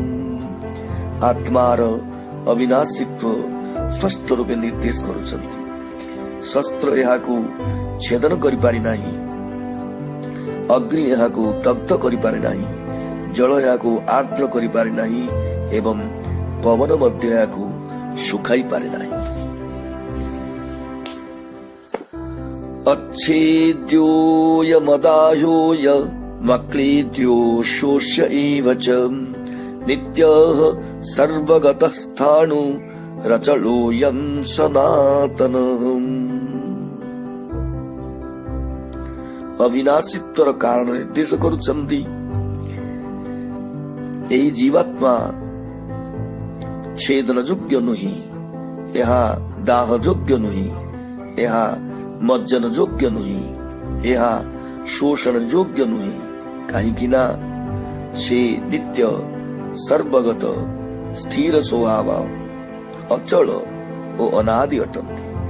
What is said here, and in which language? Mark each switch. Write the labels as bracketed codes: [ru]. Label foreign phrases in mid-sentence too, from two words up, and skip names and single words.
[or] ଆତ୍ମାର ଅବିନାଶୀତ୍ୱ ସ୍ପଷ୍ଟ ରୂପେ ନିର୍ଦ୍ଦେଶ କରୁଛନ୍ତି। ଶସ୍ତ୍ର ଏହାକୁ ଛେଦନ କରିପାରି ନାହିଁ, ଅଗ୍ନି ଏହାକୁ ଦଗ୍ଧ କରିପାରେ ନାହିଁ, ଜଳ ଏହାକୁ ଆର୍ଦ୍ର କରିପାରେ ନାହିଁ ଏବଂ ପବନ ମଧ୍ୟ ଏହାକୁ ଶୁଖାଇ ପାରେ ନାହିଁ। [sa] अच्छेद्योऽयमदाह्योऽय मक्लेद्यो शोष्य एव च नित्यः सर्वगतः स्थाणु रचलोऽयं सनातनम्। [or] ଅବିନାଶୀତ୍ୱର କାରଣ ନିର୍ଦ୍ଦେଶ କରୁଛନ୍ତି। ଏହି ଜୀବାତ୍ମା ଛେଦନ ଯୋଗ୍ୟ ନୁହେଁ, ଏହା ଦାହ ଯୋଗ୍ୟ ନୁହେଁ, ଏହା ମଜ୍ଜନ ଯୋଗ୍ୟ ନୁହେଁ, ଏହା ଶୋଷଣ ଯୋଗ୍ୟ ନୁହେଁ, କାହିଁକି ନା ସେ ନିତ୍ୟ, ସର୍ବଗତ, ସ୍ଥିର ସ୍ୱଭାବ, ଅଚଳ ଓ ଅନାଦି ଅଟନ୍ତି।